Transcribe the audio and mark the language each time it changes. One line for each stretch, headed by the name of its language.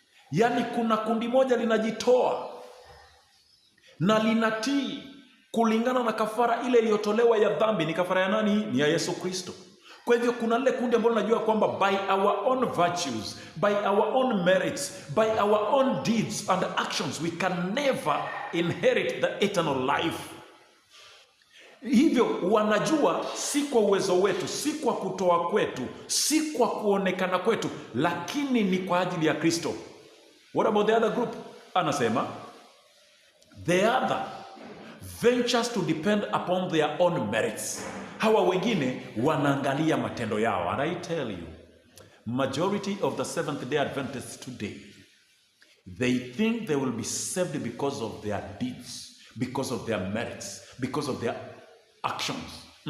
Swahili: Yani kuna kundi moja linajitoa na linatii kulingana na kafara ile iliyotolewa ya dhambi. Ni kafara ya nani? Ni ya Yesu Kristo. Kwa hivyo kuna lile kundi ambalo linajua kwamba
English: by our own virtues, by our own merits, by our own deeds and actions we can never inherit the eternal life.
Swahili: Hivyo wanajua si kwa uwezo wetu, si kwa kutoa kwetu, si kwa kuonekana kwetu, lakini ni kwa ajili ya Kristo.
English: What about the other group?
Swahili: Anasema
English: the other ventures to depend upon their own merits.
Swahili: Hawa wengine wanaangalia matendo yao.
English: And I tell you, majority of the Seventh-day Adventists today, they think they will be saved because of their deeds, because of their merits, because of their actions.